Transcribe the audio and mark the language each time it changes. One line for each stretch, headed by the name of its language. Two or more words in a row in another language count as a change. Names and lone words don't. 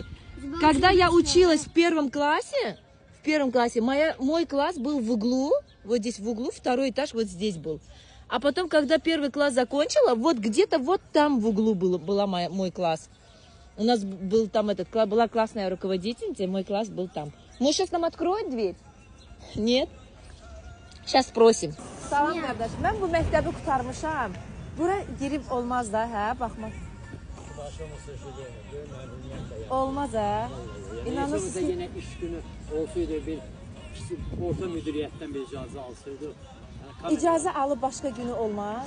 Russian: Когда я училась в первом классе, мой класс был в углу, вот здесь в углу, второй этаж вот здесь был. А потом, когда первый класс закончила, вот где-то вот там в углу была мой класс. У нас был там была классная руководительница, и мой класс был там. Может, сейчас нам откроют дверь? Нет? Сейчас спросим.
Azerbaijani: Salam qardaş, mən bu məktəbi qurtarmışam. Bura girib olmaz da, hə? Baxma. Olmaz, hə? İnanırsınız ki, yenə iş günü olsaydı bir orta müdiriyyətdən bir icazə alsaydı. İcazə alıb başqa günü olmaz.